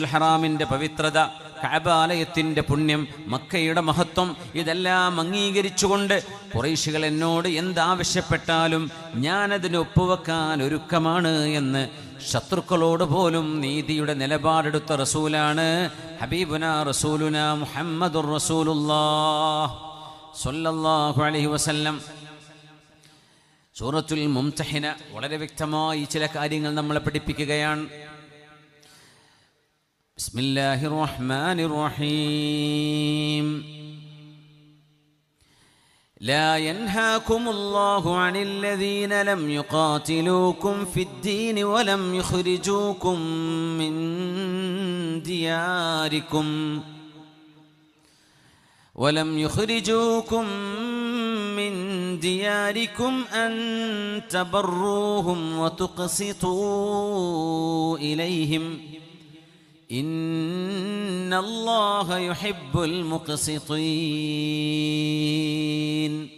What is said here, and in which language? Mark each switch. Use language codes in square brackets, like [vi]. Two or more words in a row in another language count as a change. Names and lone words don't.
[ml] ഹറാമിൻ്റെ പവിത്രത, കഅബാലയത്തിൻ്റെ പുണ്യം, മക്കയുടെ മഹത്വം ഇതെല്ലാം അംഗീകരിച്ചുകൊണ്ട് ഖുറൈശികൾ എന്നോട് എന്താവശ്യപ്പെട്ടാലും ഞാനതിന് ഒപ്പുവെക്കാൻ ഒരുക്കമാണ് എന്ന് ശത്രുക്കളോട് പോലും നീതിയുടെ നിലപാടെടുത്ത റസൂലാണ് [ar] حبيبنا رسولنا محمد رسول الله صلى الله عليه وسلم. [ml] സൂറത്തുൽ മുംതഹിന വളരെ വ്യക്തമായി ചില കാര്യങ്ങൾ നമ്മളെ പഠിപ്പിക്കുകയാണ്. [ar] بسم الله الرحمن الرحيم. لا ينهاكم الله عن الذين لم يقاتلوكم في الدين ولم يخرجوكم من دياركم أن تبروهم وتقسطوا إليهم إن الله يحب المقسطين.